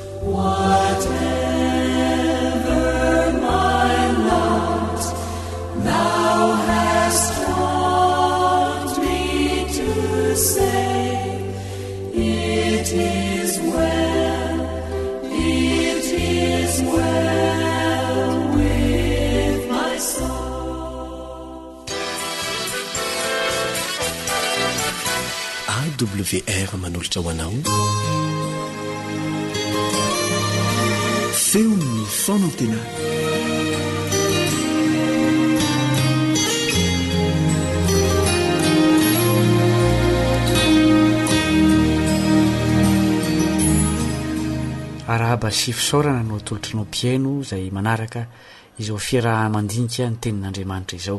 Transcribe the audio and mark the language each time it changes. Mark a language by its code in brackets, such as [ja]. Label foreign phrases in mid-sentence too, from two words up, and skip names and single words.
[en] Whatever my lot, Thou hast taught me to say, it is well with my soul. [mg] AWR manolotra ho anao feon'ny fanantenana. Arahaba sy fisaorana no atolotrinao piaino izay manaraka izao fiaraha-mandinika ny tenin'Andriamanitra izao.